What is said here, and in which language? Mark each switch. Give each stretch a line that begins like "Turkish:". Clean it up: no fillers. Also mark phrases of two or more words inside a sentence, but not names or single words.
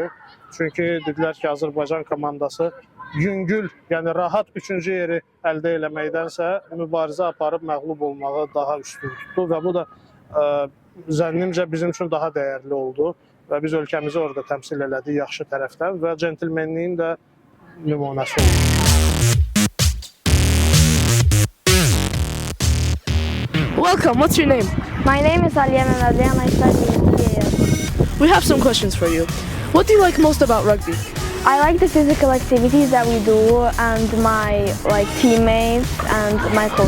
Azerbaijani: Çünki dedilər ki, Azərbaycan komandası yüngül, yəni rahat 3-cü yeri əldə eləməkdənsə mübarizə aparıb məğlub olmağı daha üstün tutdu və bu da zənnimcə bizim üçün daha dəyərli oldu və biz ölkəmizi orada təmsil elədik yaxşı tərəfdən və centilmenliyin də nümunəsi oldu.
English: welcome. What's your name? My name is Aliya Mehmedli and I study in EAS. We have some questions for you. What do you like most about rugby? I like the physical activities that we do and my teammates and my coach.